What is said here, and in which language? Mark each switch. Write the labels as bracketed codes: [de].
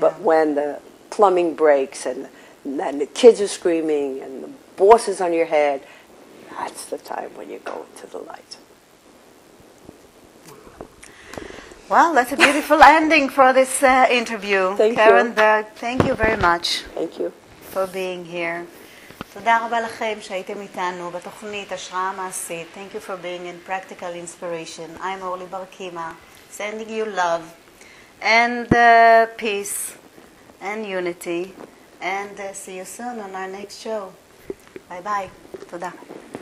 [en] But when the plumbing breaks and the kids are screaming and the boss is on your head, that's the time when you go to the light. Well, that's a beautiful ending for this interview. Thank Karen you. Berg, thank you very much. Thank you. For being here. [he] תודה רבה לכם שהייתם איתנו בתוכנית השראה מעשית. [en] Thank you for being in practical inspiration. I'm Orly בר-קימה, sending you love and peace and unity. And see you soon on our next show. Bye bye. תודה.